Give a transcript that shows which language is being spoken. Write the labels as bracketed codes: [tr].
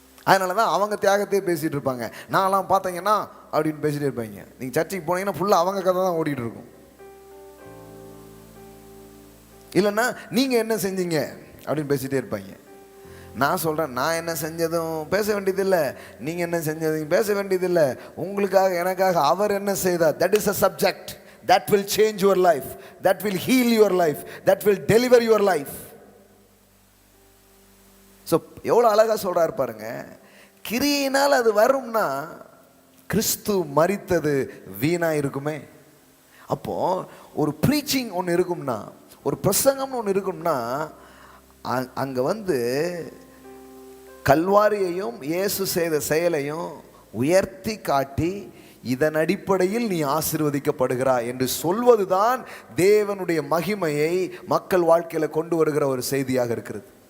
[ta] அதனால தான் அவங்க தியாகத்தையே பேசிகிட்டு இருப்பாங்க. நான்லாம் பார்த்தீங்கன்னா அப்படின்னு பேசிகிட்டே இருப்பாங்க. நீங்கள் சர்ச்சைக்கு போனீங்கன்னா ஃபுல்லாக அவங்க கதை தான் ஓடிட்டு இருக்கும். இல்லைன்னா நீங்கள் என்ன செஞ்சீங்க அப்படின்னு பேசிகிட்டே இருப்பாங்க. நான் சொல்கிறேன், நான் என்ன செஞ்சதும் பேச வேண்டியதில்லை, நீங்கள் என்ன செஞ்சதும் பேச வேண்டியதில்லை. உங்களுக்காக எனக்காக அவர் என்ன செய்தார், [en] That is a subject that will change your life, that will heal your life, that will deliver your life. [ta] So எவ்வளோ அழகா சொல்றாரு பாருங்க, கிரியினால் அது வரும்னா கிறிஸ்து மரித்தது வீணா இருக்குமே. அப்போ ஒரு ப்ரீச்சிங் ஒன்று இருக்கும்னா, ஒரு பிரசங்கம்னு ஒன்று இருக்கும்னா, அங்கே வந்து கல்வாரியையும் இயேசு செய்த செயலையும் உயர்த்தி காட்டி இதன் அடிப்படையில் நீ ஆசீர்வதிக்கப்படுகிறாய் என்று சொல்வதுதான் தேவனுடைய மகிமையை மக்கள் வாழ்க்கையில் கொண்டு வருகிற ஒரு செய்தியாக இருக்கிறது.